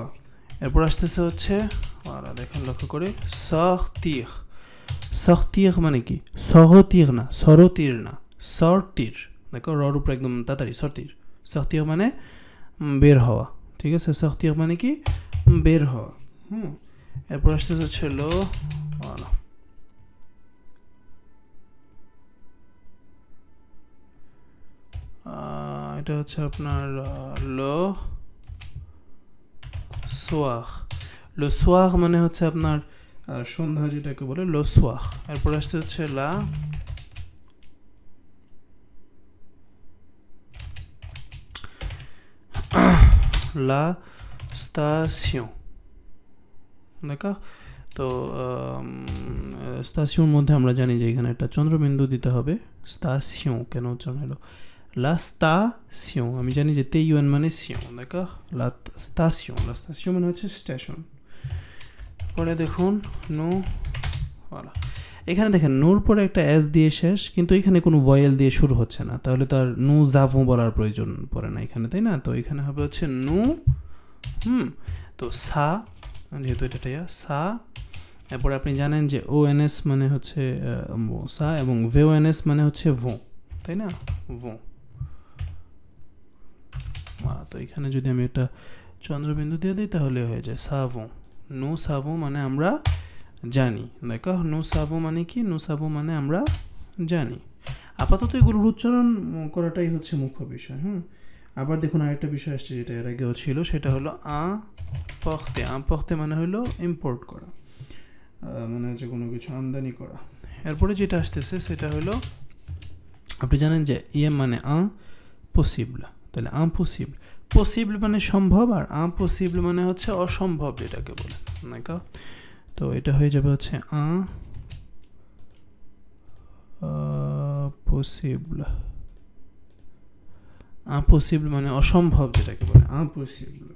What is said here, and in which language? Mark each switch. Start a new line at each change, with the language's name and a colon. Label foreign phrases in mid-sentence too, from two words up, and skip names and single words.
Bangla: এরপর আসতেছে হচ্ছে দেখেন লক্ষ্য করে sortir মানে কি, sortir না, sortir, দেখো রর উপর একদম তাড়াতাড়ি, sortir মানে বের হওয়া, ঠিক আছে, sortir মানে কি বের হওয়া। এরপর আসতেছে হচ্ছে এটা হচ্ছে আপনার
French: le soir
Bangla: মানে হচ্ছে আপনার সন্ধ্যা, যেটাকে বলে
French: le soir।
Bangla: এরপর আসতে হচ্ছে
French: la station, d'accord,
Bangla: তো স্টেশনের মধ্যে আমরা জানি যে এখানে একটা চন্দ্রবিন্দু দিতে হবে, স্টেশন কেন উচ্চারণ হলো
French: la station,
Bangla: আমি জানি যে TUN মানে সিও,
French: d'accord, la station
Bangla: মানে হচ্ছে স্টেশন। পরে দেখুন এখানে দেখেন নূর পরে একটা এস দিয়ে শেষ, কিন্তু এখানে কোনো ভয়েল দিয়ে শুরু হচ্ছে না, তাহলে তার
French: nous avons
Bangla: বলার প্রয়োজন পড়ে না এখানে, তাই না, তো এখানে হবে হচ্ছে nous, তো সা, যেহেতু এটা সা। এরপরে আপনি জানেন যে ONS মানে হচ্ছে সা এবং VONS মানে হচ্ছে ভো, তাই না, ভো। তো এখানে যদি আমি একটা চন্দ্রবিন্দু দিয়ে দিই তাহলে হয়ে যায় সাভো,
French: nous savons
Bangla: মানে আমরা জানি, দেখো
French: nous savons
Bangla: মানে কি,
French: nous savons
Bangla: মানে আমরা জানি। আপাতত এগুলোর উচ্চারণ করাটাই হচ্ছে মুখ্য বিষয়। আবার দেখুন আরেকটা বিষয় আসছে যেটা এর আগেও ছিল, সেটা হলো importer মানে হলো ইম্পোর্ট করা, মানে হচ্ছে কোনো কিছু আমদানি করা। এরপরে যেটা আসতেছে সেটা হলো, আপনি জানেন যে মানে impossible, তাহলে পসিবল মানে সম্ভব, আর impossible মানে হচ্ছে অসম্ভব, যেটাকে বলে, তো এটা হয়ে যাবে হচ্ছে impossible মানে অসম্ভব, যেটাকে বলে impossible।